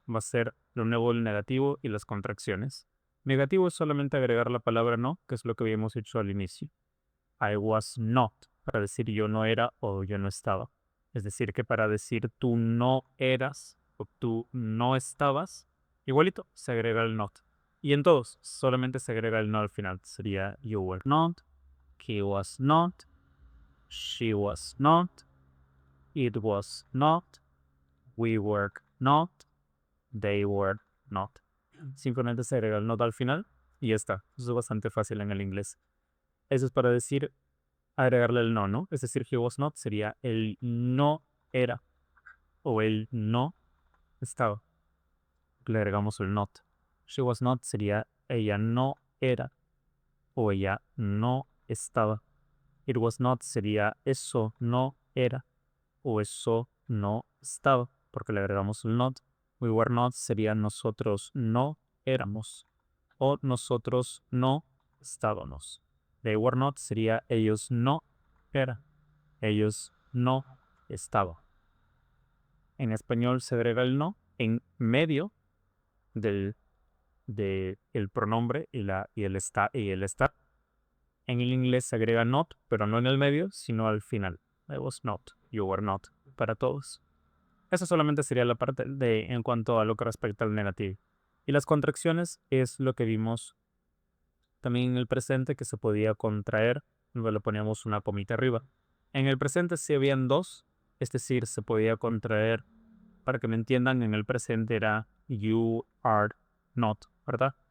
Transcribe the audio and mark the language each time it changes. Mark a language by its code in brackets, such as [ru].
[es] Va a ser lo nuevo el negativo y las contracciones. Negativo es solamente agregar la palabra no, que es lo que habíamos hecho al inicio. [en] I was not, [es] para decir yo no era o yo no estaba. Es decir, que para decir tú no eras o tú no estabas, igualito se agrega el not. Y en todos, solamente se agrega el no al final. Sería [en] you were not, he was not, she was not, it was not, we were not, they were not. [es] Simplemente se agrega el not al final y ya está. Eso es bastante fácil en el inglés. Eso es para decir, agregarle el no, ¿no? Es decir, [en] he was not [es] sería el no era o el no estaba. Le agregamos el not. [en] She was not [es] sería ella no era o ella no estaba. [en] It was not [es] sería eso no era o eso no estaba, porque le agregamos el not. [en] We were not [es] sería nosotros no éramos o nosotros no estábamos. [en] They were not [es] sería ellos no eran, ellos no estaban. En español se agrega el no en medio del de el pronombre y el estar. En el inglés se agrega not, pero no en el medio, sino al final. [en] I was not, you were not, [es] para todos. Esa solamente sería la parte de en cuanto a lo que respecta al negativo. Y las contracciones es lo que vimos también en el presente, que se podía contraer, luego le poníamos una comita arriba. En el presente sí habían dos, es decir, se podía contraer, para que me entiendan, en el presente era [en] you are not, [es] ¿verdad?